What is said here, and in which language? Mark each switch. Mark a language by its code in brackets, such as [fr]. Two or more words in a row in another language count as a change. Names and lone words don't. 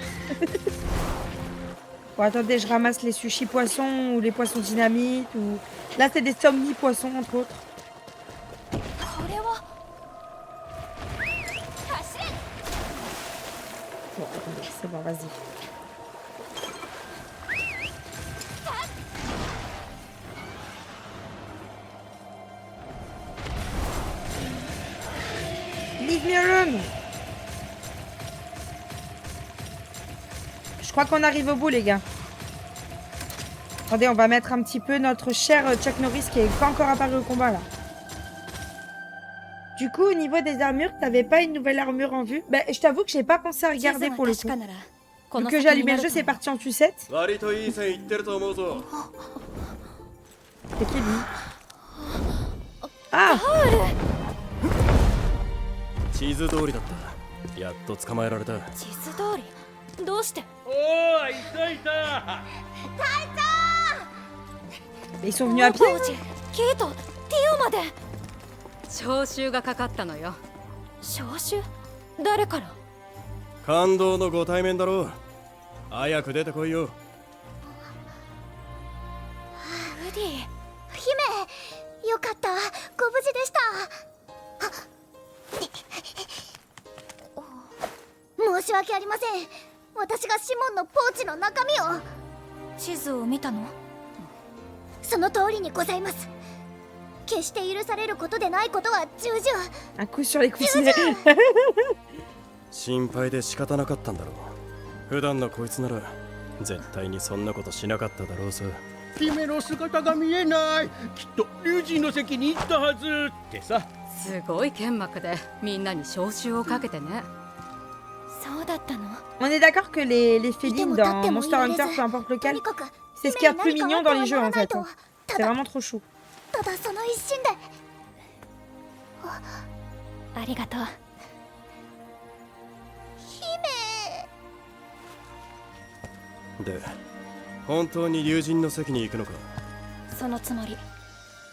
[fr] Bon, attendez, je ramasse les sushis poissons ou les poissons dynamite. Ou... Là, c'est des somni poissons, entre autres. Bon, attendez, c'est bon, vas-y. [en] Leave me alone. [fr] Je crois qu'on arrive au bout, les gars. Attendez, on va mettre un petit peu notre cher Chuck Norris qui n'est pas encore apparu au combat, là. Du coup, au niveau des armures, t'avais pas une nouvelle armure en vue? Bah, je t'avoue que j'ai pas pensé à regarder pour le coup. Vu que j'ai allumé le jeu, c'est parti en sucette. C'est qui, lui? Ah! [ja] 地図通りだったやっと捕まえられた地図通り。どうして？おーいたいた [fr] Ils sont venus à pied? [ja] ポーチ、キート、ティオまで。招集がかかったのよ。招集？誰から？感動のご対面だろう早く出てこいよウディ、姫、よかった、ご無事でした。申し訳ありません。私がシモンのポーチの中身を。地図を見たの？その通りにございます。決して許されることでないことは重々。 [fr] Un coup sur les coussinets. [ja] 心配で仕方なかったんだろう普段のこいつなら絶対にそんなことしなかっただろうさ姫の姿が見えないきっと龍神の席に行ったはずってさすごい剣幕でみんなに招集をかけてね。そうだったの？ [fr] On est d'accord que les félines dans Monster Hunter, peu importe [ja] と [fr] lequel, [ja] にかく [fr] c'est ce qu'il y a de plus mignon dans les jeux en fait. C'est vraiment trop chou. [ja] ただその一心で。ありがとう。で本当に龍神の席に行くのかそのつもり。